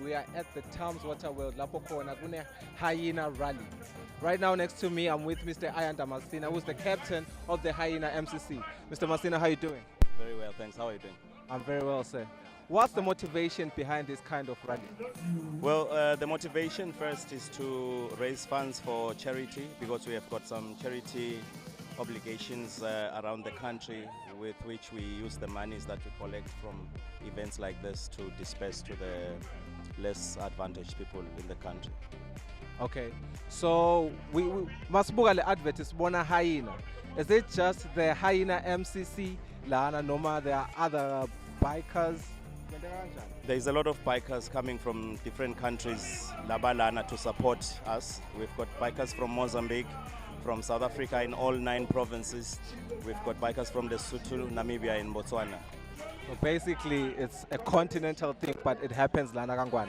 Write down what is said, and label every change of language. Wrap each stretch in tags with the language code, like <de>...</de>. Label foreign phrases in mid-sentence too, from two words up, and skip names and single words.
<en>We are at the Thames Water World,</en> <zu>lapho khona kune hyena rally.</zu> <en>Right now next to me I'm with Mr. Ayanda Masina, who's the captain of the Hyena MCC. Mr. Masina, how are you doing? Very well, thanks. How are you doing? I'm very well, sir. What's the motivation behind this kind of rally? Well, the motivation first is to raise funds for charity, because we have got some charity obligations around the country with which we use the monies that we collect from events like this to disperse to the less advantaged people in the country. Okay, so we</en> <zu>masibuka le advert isibona hyena.</zu> <en>Is it just the hyena MCC</en> <zu>lana noma</zu> <en>there are other bikers? There is a lot of bikers coming from different countries, Labalana, to support us. We've got bikers from Mozambique, from South Africa in all 9 provinces. We've got bikers from Lesotho, Namibia, and Botswana. So basically, it's a continental thing, but it happens</en> <zu>lana kangwane.</zu>